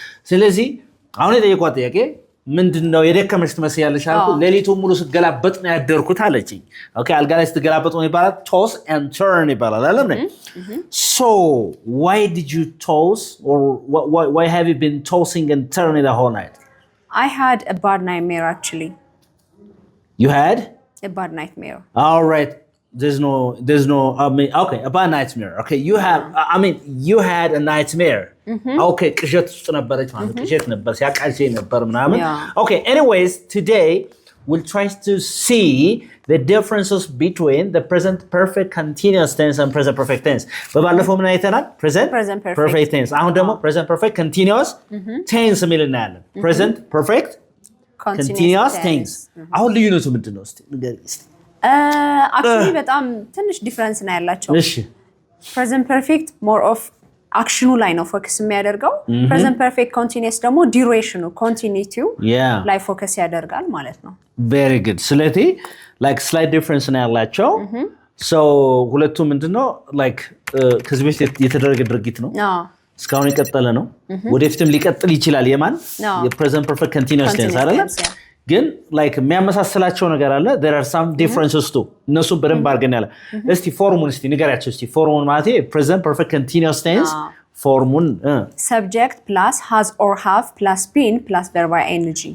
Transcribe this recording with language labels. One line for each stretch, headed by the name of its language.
Amharic: ስለዚህ አሁን የጠየኳት ጥያቄ ምንድነው የደከመሽ ትመስያለሽ አልኩ ሌሊቱን ሙሉ ስገላበጥ ነው ያደርኩት አለችኝ ኦኬ አልጋ ላይ ስትገላበጥ ነው ይባላል toss and turn ይባላል አይደል
English: so why did you toss or why have you been tossing and turning the whole night I had a bad nightmare actually you had a bad nightmare all right there's no okay a bad nightmare okay you had a nightmare okay
Amharic: ቅዠት ውስጥ ነበረች ማለት ቅዠት ነበር ሲያቃልሽ ነበር ምናምን
English: okay anyways today we'll try to see the differences between the present perfect continuous tense and present perfect tense
Amharic: በባለፈው ምን አይተናል
English: present perfect tense አሁን ደግሞ present perfect continuous tense የሚልና ያለን present perfect continuous tense
Amharic: አሁን ልዩነቱ ምንድነው እስቲ ንገሪኝ እስቲ actually በጣም ትንሽ ዲፈረንስ ነው ያላቸው እሺ present perfect more of አክሽኑ ላይ ነው ፎከስ የሚያደርገው present perfect continuous ደግሞ ዱሬሽኑ ኮንቲኒቲው ላይ ፎከስ ያደርጋል ማለት ነው very good ስለዚህ like slight difference ነው ያላቸው so ሁለቱ ምንድነው like ከዚህ በፊት የተደረገ ድርጊት ነው እስካሁን የቀጠለ ነው ወደፊትም ሊቀጥል ይችላል የማን የpresent perfect continuous tense አይደል ግን like የሚያመሳስላቸው ነገር አለ
English: there are some differences too
Amharic: እነሱ በደንብ አድርገን ያለ እስቲ ፎርሙን እስቲ ንገራቸው እስቲ ፎርሙን ማለት present perfect continuous tense ፎርሙን
English: subject plus has or have plus been plus verb ing